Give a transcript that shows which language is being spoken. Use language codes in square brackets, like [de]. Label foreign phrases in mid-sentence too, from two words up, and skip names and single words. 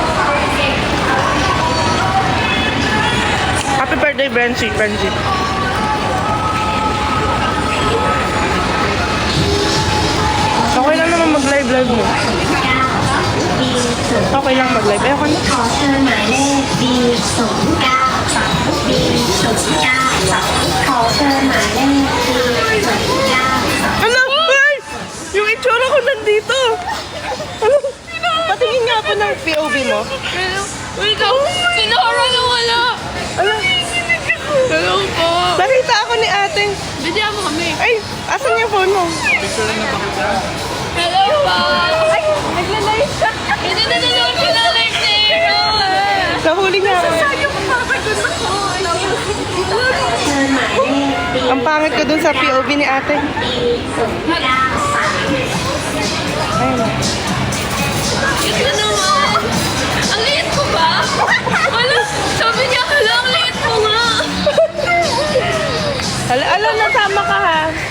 [en] Happy birthday, Benji. [tl] Okay lang naman mag-live mo. Okay lang mag-live. Eh, ako na. [th] ขอเชิญหมายเลข B09 B09 ขอเชิญหมายเลข B09 [tl] Ano? Ay! Yung itsura ko nandito. Ano? Patingin nga ako ng POV mo. Wait lang. Sinora na wala. Ano? Hello po. Nakita ako ni ate. Bidya mo kami. Ay, asan yung phone mo? Hello po. Ay, nagla-live siya. Hindi na nanonood ko ng live niya. Nahuli niya ako. Sayang mapapagod ako. [th] เชิญหมายเลข B [tl] Ang pangit ko dun sa POV ni ate. Ayun. Ito naman. Ang liit ko ba? Wala. Sabi niya, hala, ang liit ko nga. Ala, nasama ka ha.